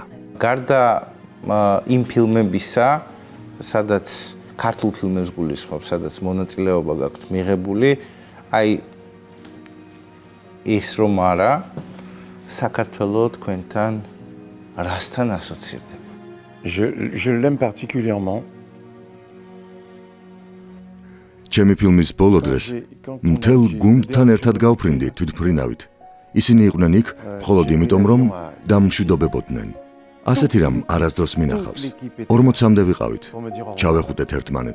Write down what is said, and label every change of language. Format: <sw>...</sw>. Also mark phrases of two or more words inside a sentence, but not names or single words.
<ka>გარდა იმ ფილმებისა, სადაც ქართულ ფილმებს გულისხმობ, სადაც მონაწილეობა გაქვთ მიღებული, აი ის რომ არა, საქართველო თქვენთან რასთან ასოცირდება?</ka> <fr>Je l'aime particulièrement.</fr> <ka>ჩემი ფილმის ბოლო დღეს მთელ გუნდთან ერთად გავფრინდი თვითმფრინავით. ისინი იყვნენ იქ მხოლოდ იმიტომ, რომ დამშვიდობებოდნენ. ასეთი რამ არასდროს მინახავს. 40-მდე ვიყავით. ჩავეხუტეთ ერთმანეთს.</ka>